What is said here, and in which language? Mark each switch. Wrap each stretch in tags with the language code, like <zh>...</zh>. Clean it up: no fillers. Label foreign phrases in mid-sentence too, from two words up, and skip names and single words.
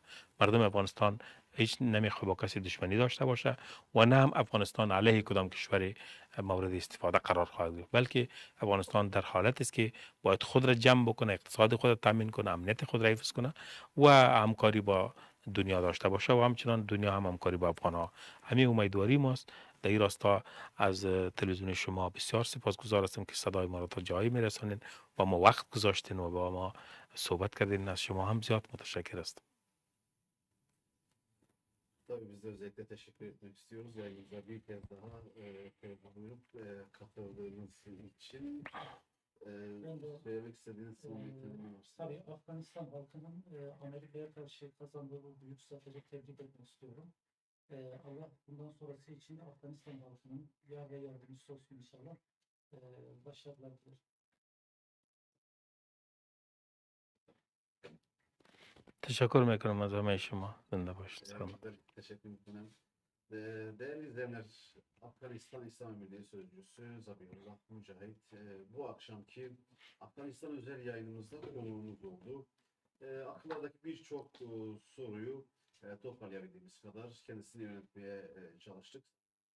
<fa>مردم افغانستان هیچ نمیخواد با کسی دشمنی داشته باشه و نه هم افغانستان علیه کدام کشور مورد استفاده قرار خواهد گرفت، بلکه افغانستان در حالت است که باید خود را جمع بکنه، اقتصاد خود را تامین کنه، امنیت خود را حفظ کنه و همکاری با دنیا داشته باشه و همچنان دنیا هم همکاری با افغان ها. همین امیدواری ماست. در این راستا از تلویزیون شما بسیار سپاسگزار هستم که صدای ما را تا جایی میرسانید و ما وقت گذاشتین و با ما صحبت kardin. از شما هم زیاد متشکر هستم.</fa> <tr>Tabii biz de özellikle teşekkür etmek istiyoruz. Yayınımıza bir kez daha buyurup katıldığınız için. Ben de Söylemek istediğiniz son bir kelime varsa. tabii Afganistan halkının Amerika'ya karşı kazandığı bu büyük zaferi tebrik etmek istiyorum. Allah bundan sonrası için Afganistan halkının yar ve yardımcısı olsun inşallah. Başarılar dilerim.</tr> <fa>تشکر میکنم از همه شما. زنده باشید. سلامت.</fa> <tr>Teşekkür ederim. Değerli izleyenler, Afganistan İslam Emirliği Sözcüsü Zabihullah Mücahit bu akşamki Afganistan özel yayınımızda konuğumuz oldu. Akıllardaki birçok soruyu toparlayabildiğimiz kadar kendisini yönetmeye çalıştık.</tr>